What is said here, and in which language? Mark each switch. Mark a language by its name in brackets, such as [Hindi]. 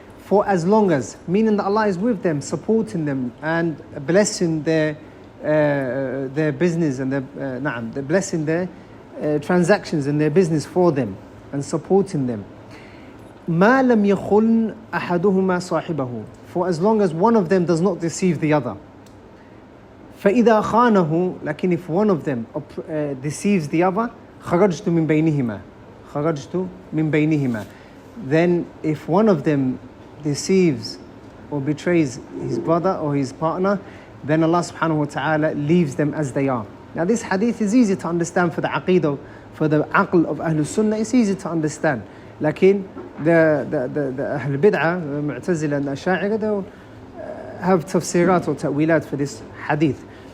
[English] for as long as, meaning that Allah is with them, supporting them and blessing their business and they're blessing their transactions and their business for them and supporting them. [Arabic] ما لم يخن أحدهما صاحبه, [English] for as long as one of them does not deceive the other. [Arabic] فإذا خانه, لكن [English] if one of them deceives the other, [Arabic] خرجت من بينهما, خرجت من بينهما. [English] Then if one of them deceives or betrays his brother or his partner, then Allah subhanahu wa ta'ala leaves them as they are. Now this hadith is easy to understand for the aqidah, for the aql of Ahlul Sunnah, it's easy to understand. Lakin the Ahl Bid'ah, the Mu'tazila and the Asha'ira, they'll have tafsirat or ta'wilat for this hadith.